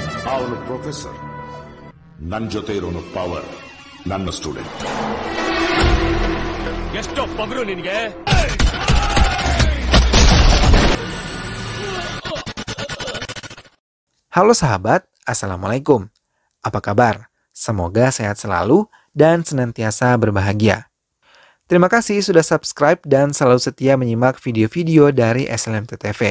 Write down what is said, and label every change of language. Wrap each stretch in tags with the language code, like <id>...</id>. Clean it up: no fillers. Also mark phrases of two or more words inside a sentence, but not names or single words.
<kn>ಅವನು ಪ್ರೊಫೆಸರ್. ನನ್ನ ಜೊತೆ ಇರೋನು ಪವರ್, ನನ್ನ ಸ್ಟೂಡೆಂಟ್. ಎಷ್ಟೋ ಪಗರು ನಿನಗೆ.</kn> <id>Halo sahabat, Assalamualaikum. Apa kabar? Semoga sehat selalu dan senantiasa berbahagia. Terima kasih sudah subscribe dan selalu setia menyimak video-video dari SLMT TV.</id>